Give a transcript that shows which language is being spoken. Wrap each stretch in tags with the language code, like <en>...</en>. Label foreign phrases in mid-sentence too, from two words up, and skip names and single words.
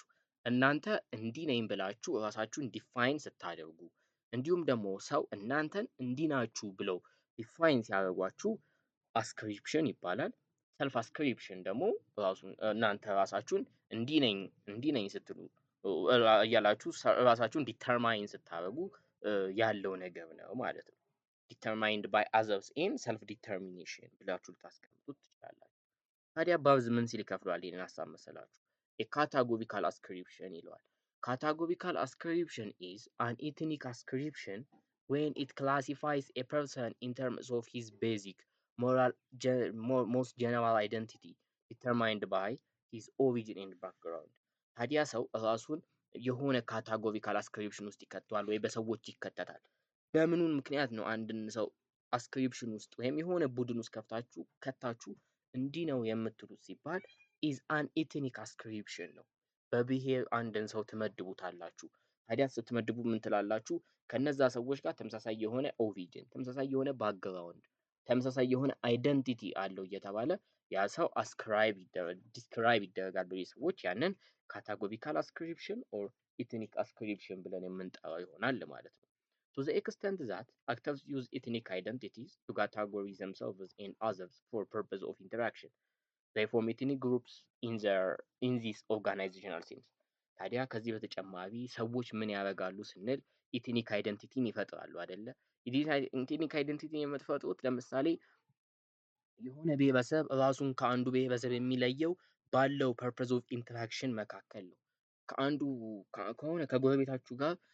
<am>እናንተ እንዲህ ነኝ ብላችሁ ራሳችሁን ዲፋይን ስታደርጉ እንዲሁም ደግሞ ሰው እናንተን እንዲህ ናችሁ ብለው ዲፋይን ሲያደርጓችሁ አስክሪፕሽን ይባላል።</am> <en>self ascription</en> <am>ደግሞ እናንተ ራሳችሁን እንዲህ ነኝ ስትሉ እያላችሁ ራሳችሁን ዲተርማይን ስታደርጉ ያለው ነገር ነው ማለት ነው።</am> <en>determined by others and self determination</en> <am>ብላችሁ ልታስቀምጡት ትችላላችሁ። ታዲያ ባብዝ ምን ሲል ይከፍለዋል ይህንን ሀሳብ መሰላችሁ?</am> <en>categorical ascription ይለዋል። categorical ascription is an ethnic ascription when it classifies a person in terms of his basic moral most general identity determined by his origin and background።</en> <am>ታዲያ ሰው ራሱን የሆነ</am> <en>categorical ascription</en> <am>ውስጥ ይከተዋል ወይ በሰዎች ይከተታል። በምኑን ምክንያት ነው አንድን ሰው አስክሪፕሽን ውስጥ ወይም የሆነ ቡድን ውስጥ ከታችሁ እንዲህ ነው የምትሉት ሲባል</am> <en>is an ethnic ascription</en> <am>ነው። በብሔር አንድን ሰው ትመድቡታላችሁ። ታዲያ ስትመድቡ ምን ትላላችሁ? ከነዛ ሰዎች ጋር ተመሳሳይ የሆነ ኦሪጅን፣ ተመሳሳይ የሆነ ባክግራውንድ፣ ተመሳሳይ የሆነ አይደንቲቲ አለው እየተባለ ያ ሰው ዲስክራይብ ይደረጋል። በዚህ ሰዎች ያንን</am> <en>categorical ascription or ethnic ascription</en> <am>ብለን የምንጠራው ይሆናል ማለት ነው።</am> <en>To the extent that actors use ethnic identities to categorize themselves and others for purpose of interaction, they form ethnic groups in this organizational sense።</en> <am>ታዲያ ከዚህ በተጨማሪ ሰዎች ምን ያደርጋሉ ስንል</am> <en>ethnic identity</en> <am>ይፈጥራሉ አይደለ?</am> <en>ethnic identity</en> <am>የምትፈጥሩት ለምሳሌ የሆነ ብሔረሰብ ራሱን ከአንዱ ብሔረሰብ የሚለየው ባለው</am> <en>purpose of interaction</en> <am>መካከል ነው። ከሆነ ከጎረቤታችሁ ጋር</am>